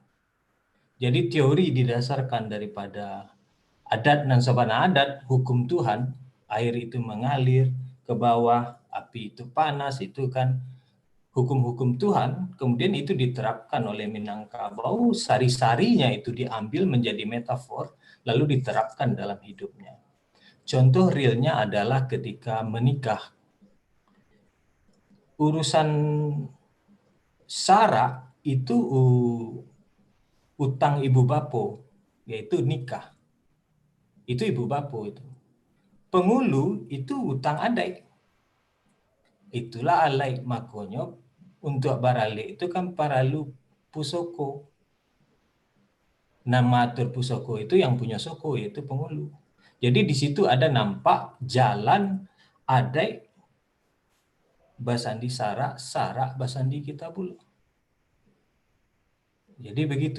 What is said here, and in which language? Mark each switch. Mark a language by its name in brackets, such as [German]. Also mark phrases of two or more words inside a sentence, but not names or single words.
[Indonesian] Jadi teori didasarkan daripada adat dan sabana adat, hukum Tuhan, air itu mengalir ke bawah, api itu panas, itu kan hukum-hukum Tuhan, kemudian itu diterapkan oleh Minangkabau, sari-sarinya itu diambil menjadi metafor, lalu diterapkan dalam hidupnya. Contoh realnya adalah ketika menikah. [Minangkabau] Urusan sara itu utang ibu bapo, yaitu nikah. Itu ibu bapo itu. Pengulu itu utang adai. Itulah alai makonyo untuk barale itu kan paralu pusoko. Nama atur pusoko itu yang punya soko, yaitu pengulu. [Indonesian] Jadi di situ ada nampak jalan [Minangkabau] adai Basandi Sarak, Sarak Basandi Kitabullah. [Indonesian] Jadi begitu.